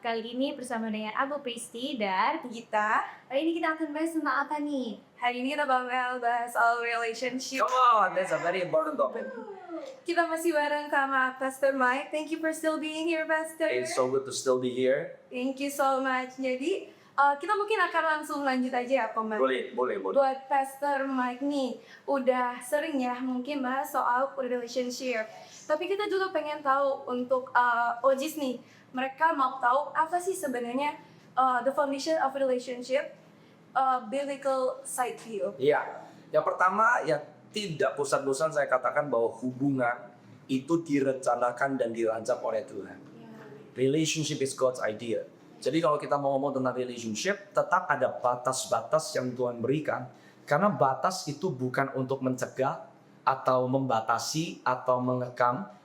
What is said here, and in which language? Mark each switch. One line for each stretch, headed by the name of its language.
Indonesian: Kali ini bersama dengan Abu Pristi dan kita. hari ini kita akan bahas tentang apa nih? Hari ini kita bakal bahas
English: all relationship. Come on, that's a very important topic.
Indonesian: Kita masih bareng sama Pastor Mike.
English: Thank you for still being here, Pastor. It's so good to still be here. Thank you so much.
Indonesian: Jadi, kita mungkin akan langsung lanjut aja ya, Komat. Boleh. Buat Pastor Mike nih, udah sering ya mungkin bahas soal relationship. Tapi kita juga pengen tahu untuk OGs nih, mereka mau tahu apa sih sebenarnya
English: the foundation of relationship, biblical side view.
Indonesian: Iya, yang pertama yang tidak bosan-bosan saya katakan bahwa hubungan itu direncanakan dan dirancang oleh Tuhan.
English: Relationship is God's idea.
Indonesian: Jadi kalau kita mau ngomong tentang relationship, tetap ada batas-batas yang Tuhan berikan. Karena batas itu bukan untuk mencegah, atau membatasi, atau mengekang.